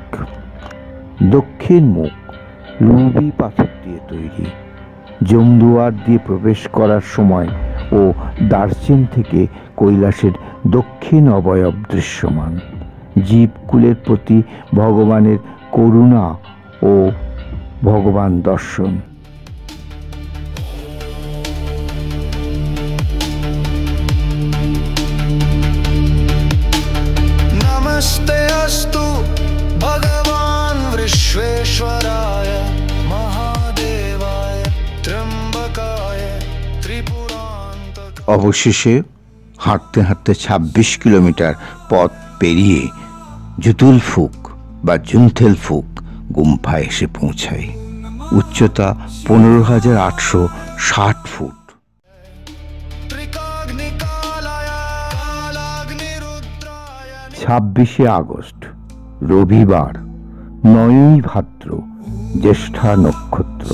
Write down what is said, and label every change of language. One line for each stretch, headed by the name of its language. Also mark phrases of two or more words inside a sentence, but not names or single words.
Bangla: দক্ষিণ মুখ রুবি পাথর দিয়ে তৈরি। জমদুয়ার দিয়ে প্রবেশ করার সময় ও দার্জিন থেকে কৈলাসের দক্ষিণ অবয়ব দৃশ্যমান, জীবকুলের প্রতি ভগবানের করুণা ও ভগবান দর্শন।
Sanskrit: नमस्ते अस्तु भगवान विश्वेश्वराय महादेवाय त्र्यंबकाय त्रिपुरांतक।
Bangla: অবশেষে হাঁটতে হাঁটতে 26 কিলোমিটার পথ পেরিয়ে জুতুলফুক বা জুনথেলফুক গুম্ফায় এসে পৌঁছাই। উচ্চতা 15,860 ফুট। 26শে আগস্ট রবিবার, 9ই ভাদ্র, জ্যেষ্ঠা নক্ষত্র।